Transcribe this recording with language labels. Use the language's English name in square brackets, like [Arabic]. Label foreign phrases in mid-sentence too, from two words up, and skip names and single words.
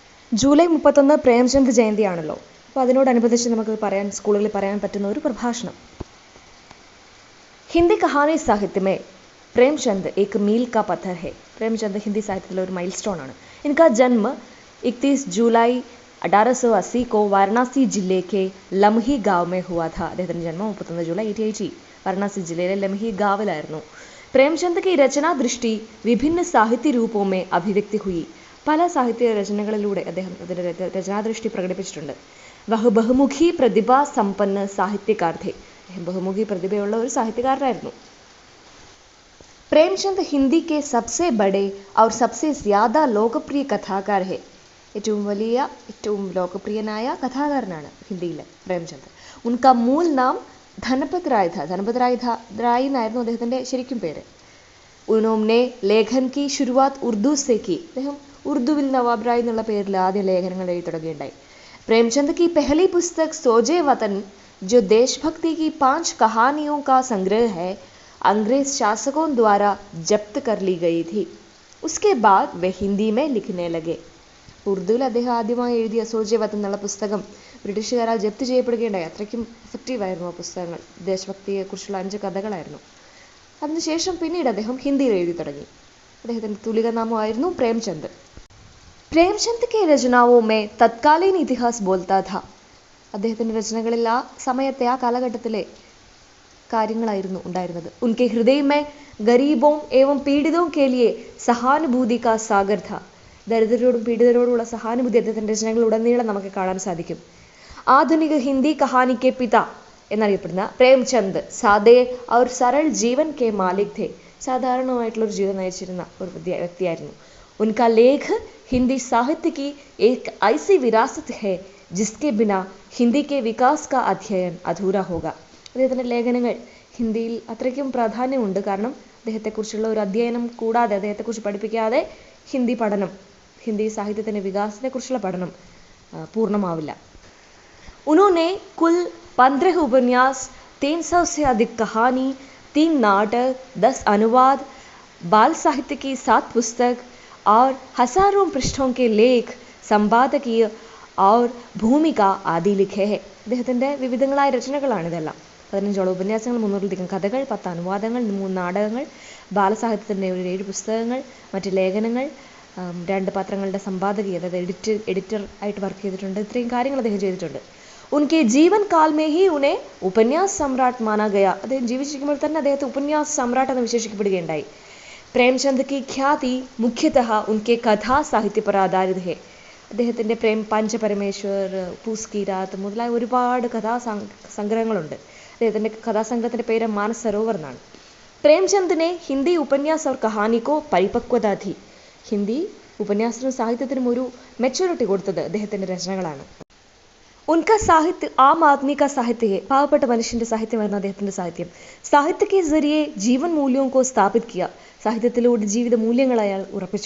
[Malayalam] ജൂലൈ 31 പ്രേംചന്ദ് ജയന്തിയാണല്ലോ. അപ്പോൾ അതിനോടനുബന്ധിച്ച് നമുക്ക് സ്കൂളുകളിൽ പറയാൻ പറ്റുന്ന ഒരു പ്രഭാഷണം. [Hindi] हिंदी कहानी साहित्य में प्रेमचंद एक मील का पत्थर है. प्रेमचंद हिंदी साहित्य [Malayalam] ഒരു [English] mile stone [Malayalam] ആണ്. [Hindi] इनका जन्म 31 जुलाई 1880 को वाराणसी जिले के लम्ही गांव में हुआ था. [Malayalam] അദ്ദേഹത്തിന്റെ ജന്മം 31 ജൂലൈ 1880 [Hindi] वाराणसी जिले लम्ही गांविലായിരുന്നു. प्रेमचंद की रचना दृष्टि विभिन्न साहित्य रूपों में अभिव्यक्ति हुई. [Malayalam] പല സാഹിത്യ രചനകളിലൂടെ അദ്ദേഹം അതിൻ്റെ രചനാദൃഷ്ടി പ്രകടിപ്പിച്ചിട്ടുണ്ട്. [Hindi] वह बहुमुखी प्रतिभा संपन्न साहित्यकार थे. [Malayalam] ബഹുമുഖി പ്രതിഭയുള്ള ഒരു സാഹിത്യകാരനായിരുന്നു. [Hindi] प्रेमचंद हिंदी के सबसे बड़े और सबसे ज़्यादा लोकप्रिय कथाकार है. [Malayalam] ഏറ്റവും വലിയ ഏറ്റവും ലോകപ്രിയനായ കഥാകാരനാണ് ഹിന്ദിയിലെ പ്രേംചന്ദ്. [Hindi] उनका मूल नाम धनपत राय था. [Malayalam] ധനപത് റായ് എന്നായിരുന്നു അദ്ദേഹത്തിൻ്റെ ശരിക്കും പേര്. [Hindi] ഉन्होंने लेखन की शुरुआत उर्दू से की. [Malayalam] അദ്ദേഹം ഉറുദുവിൽ നവാബ് റായ് എന്നുള്ള പേരിൽ ആദ്യ ലേഖനങ്ങൾ എഴുതി തുടങ്ങിയിട്ടുണ്ടായി. [Hindi] प्रेमचंद की पहली पुस्तक सोजे वतन जो देशभक्ति की 5 कहानियों का संग्रह है अंग्रेज शासकों द्वारा जब्त कर ली गई थी. उसके बाद वे हिंदी में लिखने लगे. [Malayalam] ഉറുദുവിൽ അദ്ദേഹം ആദ്യമായി എഴുതിയ സോജെ വതൻ എന്നുള്ള പുസ്തകം ബ്രിട്ടീഷുകാരാൽ ജപ്തി ചെയ്യപ്പെടുകയുണ്ടായി. അത്രയ്ക്കും എഫക്റ്റീവായിരുന്നു ആ പുസ്തകങ്ങൾ. ദേശഭക്തിയെക്കുറിച്ചുള്ള 5 കഥകളായിരുന്നു. അതിനുശേഷം പിന്നീട് അദ്ദേഹം ഹിന്ദിയിൽ എഴുതി തുടങ്ങി. അദ്ദേഹത്തിൻ്റെ തുലിക നാമമായിരുന്നു പ്രേംചന്ദ്. [Hindi] प्रेमचंद के रचनाओं में तत्कालीन इतिहास बोलता था. [Malayalam] അദ്ദേഹത്തിൻ്റെ രചനകളിൽ ആ സമയത്തെ ആ കാലഘട്ടത്തിലെ കാര്യങ്ങളായിരുന്നു ഉണ്ടായിരുന്നത്. [Hindi] उनके हृदय में गरीबों एवं पीड़ितों के लिए सहानुभूति का सागर था. [Malayalam] ദരിദ്രരോടും പീഡിതരോടുള്ള സഹാനുഭൂതി അദ്ദേഹത്തിൻ്റെ രചനകളിലുടനീളം നമുക്ക് കാണാൻ സാധിക്കും. [Hindi] आधुनिक हिंदी कहानी के पिता എന്നറിയപ്പെടുന്ന പ്രേംചന്ദ് സാദേ और सरल जीवन के मालिक थे. [Malayalam] സാധാരണമായിട്ടുള്ള ഒരു ജീവിതം നയിച്ചിരുന്ന ഒരു വ്യക്തിയായിരുന്നു. [Hindi] उनका लेख हिंदी साहित्य की एक ऐसी विरासत है जिसके बिना हिंदी के विकास का अध्ययन अधूरा होगा. [Malayalam] അദ്ദേഹത്തിൻ്റെ ലേഖനങ്ങൾ ഹിന്ദിയിൽ അത്രയ്ക്കും പ്രാധാന്യമുണ്ട്. കാരണം അദ്ദേഹത്തെക്കുറിച്ചുള്ള ഒരു അധ്യയനം കൂടാതെ, അദ്ദേഹത്തെക്കുറിച്ച് പഠിപ്പിക്കാതെ ഹിന്ദി സാഹിത്യത്തിൻ്റെ വികാസത്തെക്കുറിച്ചുള്ള പഠനം പൂർണ്ണമാവില്ല. [Hindi] उन्होंने कुल 15 उपन्यास, 300 से अधिक कहानी, 3 नाटक, 10 अनुवाद, बाल साहित्य की 7 पुस्तक और हजारों पृष्ठों के लेख, संपादकीय और भूमिका आदि लिखे हैं. [Malayalam] അദ്ദേഹത്തിൻ്റെ വിവിധങ്ങളായ രചനകളാണ് ഇതെല്ലാം. 15 ഉപന്യാസങ്ങൾ, 300-ലധികം കഥകൾ, 10 അനുവാദങ്ങൾ, 3 നാടകങ്ങൾ, ബാലസാഹിത്യത്തിൻ്റെ 7 പുസ്തകങ്ങൾ, മറ്റ് ലേഖനങ്ങൾ, 2 പത്രങ്ങളുടെ സമ്പാദകി, അതായത് എഡിറ്റർ ആയിട്ട് വർക്ക് ചെയ്തിട്ടുണ്ട്. ഇത്രയും കാര്യങ്ങൾ അദ്ദേഹം ചെയ്തിട്ടുണ്ട്. [Hindi] उनके जीवन काल में ही उन्हें उपन्यास सम्राट माना गया. [Malayalam] അദ്ദേഹം ജീവിച്ചിരിക്കുമ്പോൾ തന്നെ അദ്ദേഹത്തെ [Hindi] उपन्यास सम्राट [Malayalam] എന്ന് വിശേഷിക്കപ്പെടുകയുണ്ടായി. [Hindi] प्रेमचंद की ख्याति मुख्यतः उनके कथा साहित्य पर आधारित है. [Malayalam] അദ്ദേഹത്തിൻ്റെ പഞ്ചപരമേശ്വർ, പൂസ് കി രാത് മുതലായ ഒരുപാട് കഥാസംഗ്രഹങ്ങളുണ്ട്. അദ്ദേഹത്തിൻ്റെ കഥാസംഗ്രഹത്തിൻ്റെ പേര് മാനസ് സരോവർ എന്നാണ്. [Hindi] प्रेमचंदने हिंदी उपन्यास और कहानी को परिपक्वता थी. [Malayalam] ഹിന്ദി ഉപന്യാസത്തിനും സാഹിത്യത്തിനും ഒരു മെച്യൂരിറ്റി കൊടുത്തത് അദ്ദേഹത്തിൻ്റെ രചനകളാണ്. [Hindi] उनका साहित्य आम आदमी का साहित्य है. [Malayalam] പാവപ്പെട്ട മനുഷ്യൻ്റെ സാഹിത്യമായിരുന്നു അദ്ദേഹത്തിൻ്റെ സാഹിത്യം. [Hindi] സാഹിത്യ के जरिए जीवन मूल्यों को स्थापित किया. [Malayalam] സാഹിത്യത്തിലൂടെ ജീവിത മൂല്യങ്ങൾ അയാൾ ഉറപ്പിച്ചു.